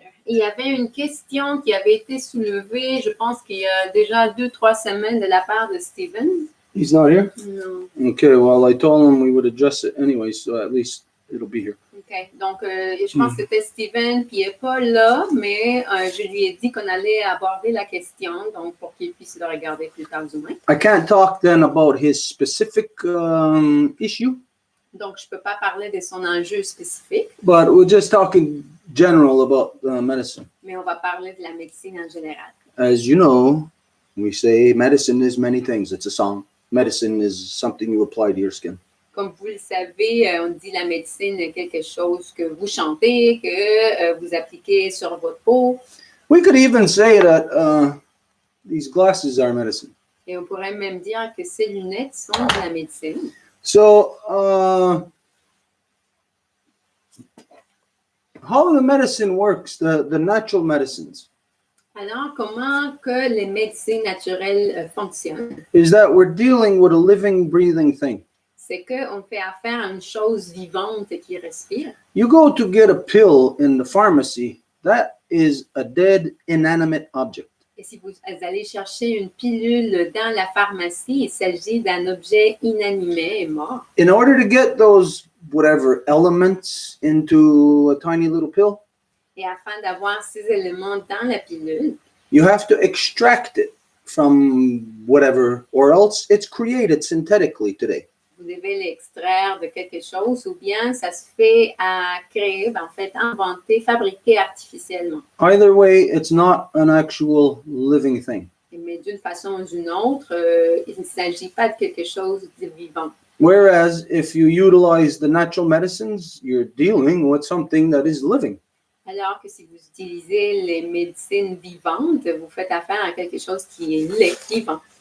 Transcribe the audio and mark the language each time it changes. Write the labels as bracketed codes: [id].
[fr] il y avait une question qui avait été soulevée, je pense qu'il y a déjà 2-3 semaines de la part de Steven. [en] He's not here? [fr] Non. [en] Okay, well, I told him we would address it anyway, so at least it'll be here. OK. [fr] Donc, je pense que c'était Steven, puis il n'est pas là, mais je lui ai dit qu'on allait aborder la question, donc pour qu'il puisse le regarder plus tard du moins. [en] I can't talk then about his specific issue. [fr] Donc, je peux pas parler de son enjeu spécifique, [en] but we're just talking general about medicine. [fr] mais on va parler de la médecine en général. [en] As you know, we say medicine is many things. It's a song. Medicine is something you apply to your skin. [fr] Comme vous le savez, on dit la médecine est quelque chose que vous chantez, que vous appliquez sur votre peau. [en] We could even say that these glasses are medicine. [fr] Et on pourrait même dire que ces lunettes sont de la médecine. [en] So, how the medicine works, the natural medicines, [fr] Alors, comment que les médecines naturelles fonctionnent? [en] is that we're dealing with a living, breathing thing. [fr] C'est qu'on fait affaire à une chose vivante qui respire. [en] You go to get a pill in the pharmacy, that is a dead, inanimate object. [fr] Et si vous allez chercher une pilule dans la pharmacie, il s'agit d'un objet inanimé et mort. [en] In order to get those whatever elements into a tiny little pill, [fr] Et afin d'avoir ces éléments dans la pilule, [en] you have to extract it from whatever, or else it's created synthetically today. [fr] vous devez l'extraire de quelque chose ou bien ça se fait à créer, en fait, inventer, fabriquer artificiellement. [en] Either way, it's not an actual living thing. [fr] Mais d'une façon ou d'une autre, il ne s'agit pas de quelque chose de vivant. [en] Whereas if you utilize the natural medicines, you're dealing with something that is living. [fr] Alors que si vous utilisez les médecines vivantes, vous faites affaire à quelque chose qui est vivant.